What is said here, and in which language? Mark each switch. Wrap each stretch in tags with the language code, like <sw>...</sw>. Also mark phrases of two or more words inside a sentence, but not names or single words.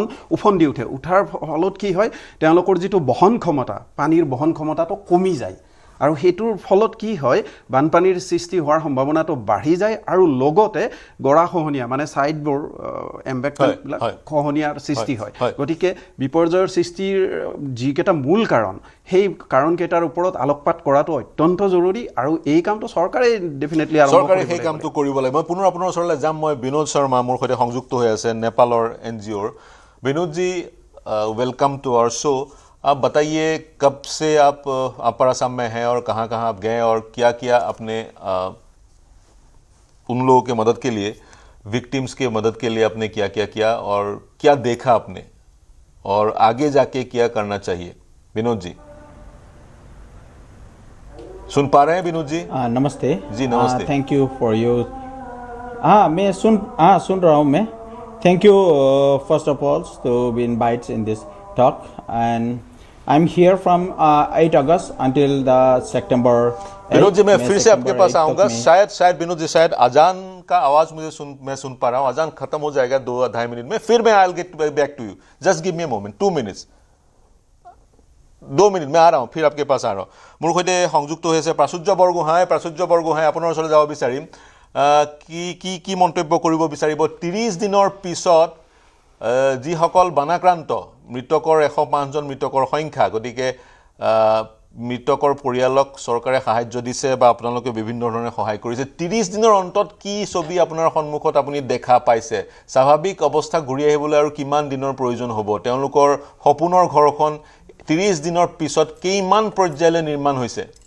<as>উফন্দি উঠে উঠাৰ ফলত কি হয় তেওঁলোকৰ যেটো বহন ক্ষমতা পানীৰ বহন ক্ষমতাটো কমি যায় আৰু হেতুৰ ফলত কি হয় বানপানীৰ সৃষ্টি হোৱাৰ সম্ভাৱনাটো বাঢ়ি যায় আৰু লগতে গৰাখহনীয়া মানে সাইডবোৰ এমবেকমেন্টবিলাক খহনীয়াৰ সৃষ্টি হয় গতিকে বিপৰ্যয়ৰ সৃষ্টিৰ যিকেটা মূল কাৰণ সেই কাৰণকেইটাৰ ওপৰত আলোকপাত কৰাটো অত্যন্ত জৰুৰী আৰু এই কামটো চৰকাৰে ডেফিনেটলি আৰম্ভ কৰিব চৰকাৰে সেই কামটো কৰিব লাগে মই পুনৰ আপোনাৰ ওচৰলৈ যাম মই বিনোদ শৰ্মা মোৰ সৈতে সংযুক্ত হৈ আছে নেপালৰ এনজিঅ'ৰ বিনোদ</as> <hi>जी</hi> <en>welcome to our show</en> <hi>आप बताइए कब से आप अपर असम में हैं और कहाँ-कहाँ आप गए और क्या-क्या आपने उन लोगों के मदद के लिए विक्टिम्स के मदद के लिए आपने क्या-क्या किया और क्या देखा आपने और आगे जाके क्या करना चाहिए विनोद जी सुन पा रहे हैं विनोद जी नमस्ते जी नमस्ते</hi> <en>thank you for your</en> <hi>मैं सुन रहा हूँ मैं</hi> <en>thank you first of all to be invited in this talk and I'm here from 8 August until the September</en> <hi>विनोद जी मैं फिर से आपके पास आऊंगा शायद विनोद जी शायद अजान का आवाज मैं सुन पा रहा हूं अजान खत्म हो जाएगा 2-2.5 मिनट में फिर मैं</hi> <en>I'll get back to you just give me a moment 2 minutes</en> <hi>2 मिनिट मैं आ रहा हूं फिर आपके पास आ रहा हूं</hi> <as>মোৰ সৈতে সংযুক্ত হৈছে প্ৰাচুৰ্য বৰগোহাঁই আপোনাৰ ওচৰলৈ যাব বিচাৰিম কি মন্তব্য কৰিব বিচাৰিব 30 দিনৰ পিছত যিসকল বানাক্ৰান্ত মৃতকৰ 105 জন মৃতকৰ সংখ্যা গতিকে মৃতকৰ পৰিয়ালক চৰকাৰে সাহায্য দিছে বা আপোনালোকে বিভিন্ন ধৰণে সহায় কৰিছে 30 দিনৰ অন্তত কি ছবি আপোনাৰ সন্মুখত আপুনি দেখা পাইছে স্বাভাৱিক অৱস্থা ঘূৰি আহিবলৈ আৰু কিমান দিনৰ প্ৰয়োজন হ'ব তেওঁলোকৰ সপোনৰ ঘৰখন 30 দিনৰ পিছত কিমান পৰ্যায়লৈ নিৰ্মাণ হৈছে</as>